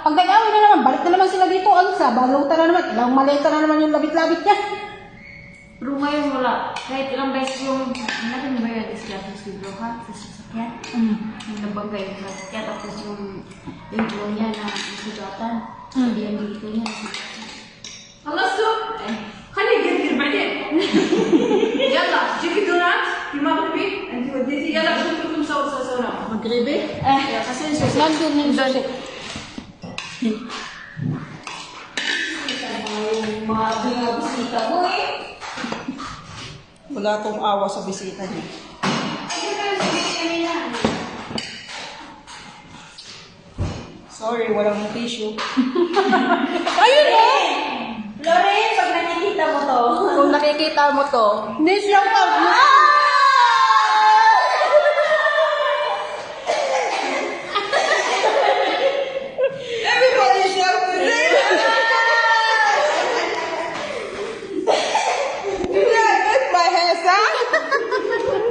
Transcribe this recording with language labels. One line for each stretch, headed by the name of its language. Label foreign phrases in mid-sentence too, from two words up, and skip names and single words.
Filipino: Pag nag-away na naman, balik na naman sila dito. Ang sa balutan na naman, ilang maleta na naman yung labit-labit niya. Pero ngayon wala. Kahit ilang beses yung, natin ba yung disgrasya sa libro ha? Sa sasakyan. Yung nabangga yung sasakyan. Tapos yung libro niya na nasugatan. Hindi yung dito niya nasugatan.
Arabic: خلصتوا؟ خلي يقدر بعدين يلا جيبي دونات في المغربي انت وديتي يلا شوفي لكم سووا
Filipino: Magribe? Kasi yung susi. Nandun yung susi. Mga bisita mo eh. Wala akong awa sa bisita niya. Sorry, walang tissue. Ayun o! Lorraine, pag nakikita mo to. Kung nakikita mo to. Hindi siya pa.
English: Everybody's shouting it! Yeah, that's my hair, son!